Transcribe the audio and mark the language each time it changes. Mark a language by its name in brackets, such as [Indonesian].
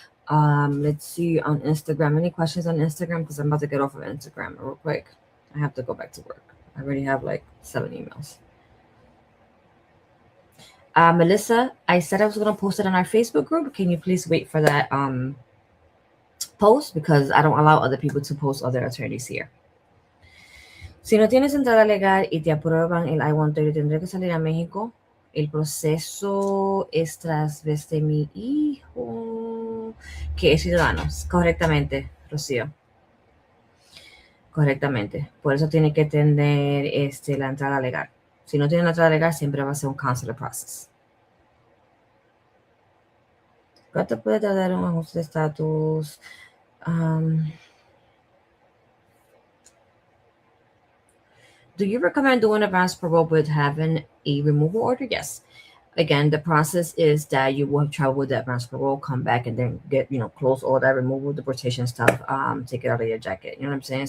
[English] Let's see on Instagram. Any questions on Instagram? Because I'm about to get off of Instagram real quick. I have to go back to work. I already have like 7 emails. Melissa, I said I was going to post it on our Facebook group. Can you please wait for that post? Because I don't allow other people to post other attorneys here. [Spanish] Si no tienes entrada legal y te aprueban el I-130, tendré que salir a México. El proceso es tras de mi hijo, que es ciudadano. Correctamente, Rocío. Correctamente. Por eso tiene que tener la entrada legal. Si no tiene una entrada legal, siempre va a ser un [English] consular process. [Spanish] ¿Cuánto puede tardar un ajuste de estatus? [English] Do you recommend doing advance parole with having a removal order? Yes. Again, the process is that you will travel with the advance parole, come back, and then get, close all that removal, deportation stuff, take it out of your jacket. You know what I'm saying?